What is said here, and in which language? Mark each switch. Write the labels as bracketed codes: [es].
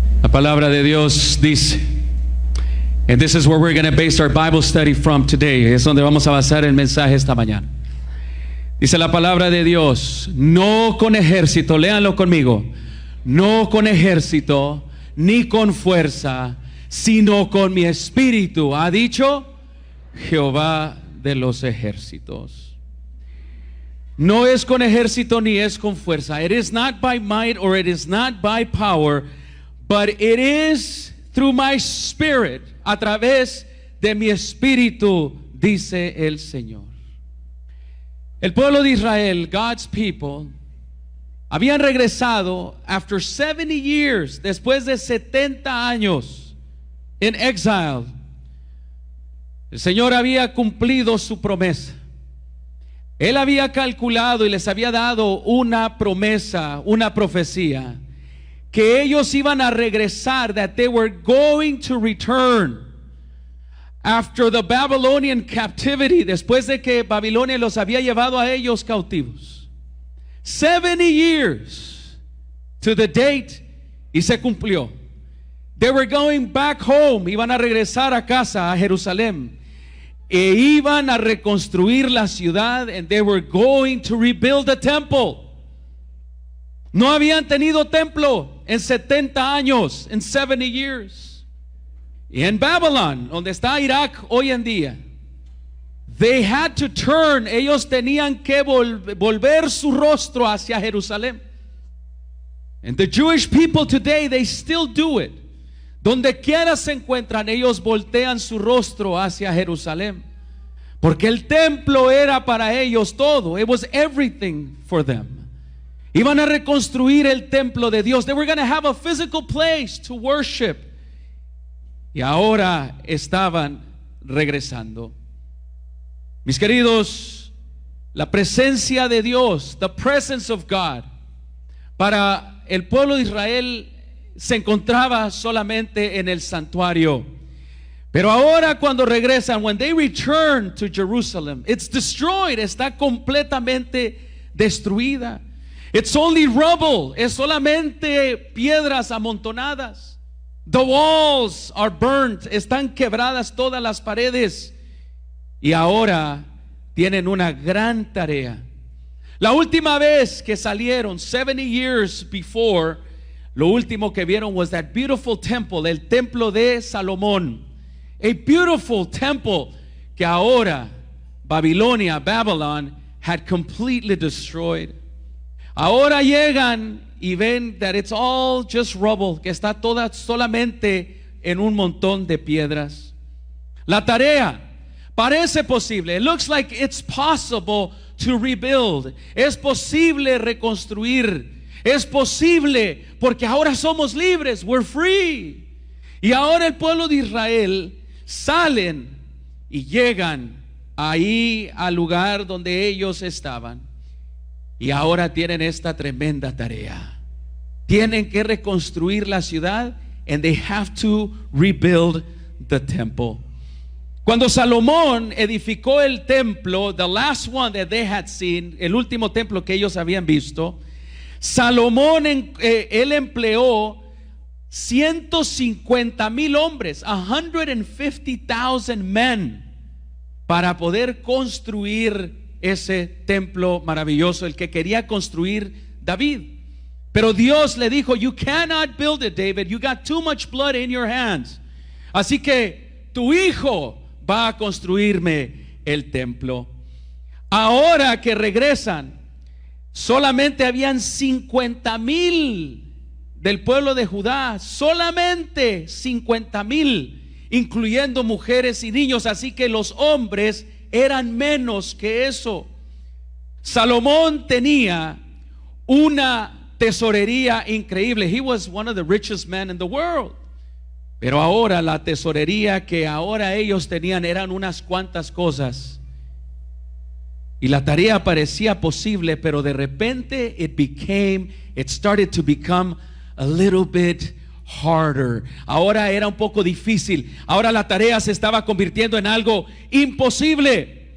[es] palabra de Dios dice, [en] and this is where we're going to base our Bible study from today. [es] Es donde vamos a basar el mensaje esta mañana. Dice la palabra de Dios, no con ejército, léanlo conmigo, no con ejército ni con fuerza, sino con mi espíritu, ha dicho Jehová de los ejércitos. No es con ejército ni es con fuerza. [en] It is not by might or it is not by power, but it is through my spirit, [es] a través de mi espíritu, dice el Señor. El pueblo de Israel, [en] God's people, [es] habían regresado [en] after 70 years, [es] después de 70 años en exile. El Señor había cumplido su promesa. Él había calculado y les había dado una promesa, una profecía, que ellos iban a regresar, [en] that they were going to return after the Babylonian captivity, [es] después de que Babilonia los había llevado a ellos cautivos. [en] 70 years to the date, [es] y se cumplió. [en] They were going back home, [es] iban a regresar a casa, a Jerusalén, e iban a reconstruir la ciudad, [en] and they were going to rebuild the temple. [es] No habían tenido templo en 70 años, en [en] 70 years. [es] Y en Babylon, donde está Irak hoy en día, [en] they had to turn, [es] ellos tenían que volver su rostro hacia Jerusalén. [en] And the Jewish people today, they still do it. [es] Donde quiera se encuentran, ellos voltean su rostro hacia Jerusalén. Porque el templo era para ellos todo. [en] It was everything for them. [es] Iban a reconstruir el templo de Dios. [en] They were going to have a physical place to worship. [es] Y ahora estaban regresando. Mis queridos, la presencia de Dios, [en] the presence of God, [es] para el pueblo de Israel se encontraba solamente en el santuario. Pero ahora cuando regresan, [en] when they return to Jerusalem, it's destroyed, [es] está completamente destruida. [en] It's only rubble, [es] es solamente piedras amontonadas. [en] The walls are burnt, [es] están quebradas todas las paredes. Y ahora tienen una gran tarea. La última vez que salieron, [en] 70 years before, [es] lo último que vieron [en] was that beautiful temple, [es] el templo de Salomón. [en] A beautiful temple [es] que ahora Babilonia, [en] Babylon, had completely destroyed. [es] Ahora llegan y ven [en] that it's all just rubble, [es] que está toda solamente en un montón de piedras. La tarea parece posible. [en] It looks like it's possible to rebuild. [es] Es posible reconstruir. Es posible porque ahora somos libres. [en] We're free. [es] Y ahora el pueblo de Israel salen y llegan ahí al lugar donde ellos estaban. Y ahora tienen esta tremenda tarea. Tienen que reconstruir la ciudad, [en] and they have to rebuild the temple. [es] Cuando Salomón edificó el templo, [en] the last one that they had seen, [es] el último templo que ellos habían visto, Salomón él empleó 150,000 hombres, [en] 150,000 men, [es] para poder construir ese templo maravilloso, el que quería construir David. Pero Dios le dijo, [en] you cannot build it, David, you got too much blood in your hands. [es] Así que tu hijo va a construirme el templo. Ahora que regresan, solamente habían 50,000 del pueblo de Judá, solamente 50,000, incluyendo mujeres y niños, así que los hombres eran menos que eso. Salomón tenía una tesorería increíble. [en] He was one of the richest men in the world. [es] Pero ahora la tesorería que ahora ellos tenían eran unas cuantas cosas. Y la tarea parecía posible, pero de repente [en] it started to become a little bit harder. [es] Ahora era un poco difícil. Ahora la tarea se estaba convirtiendo en algo imposible.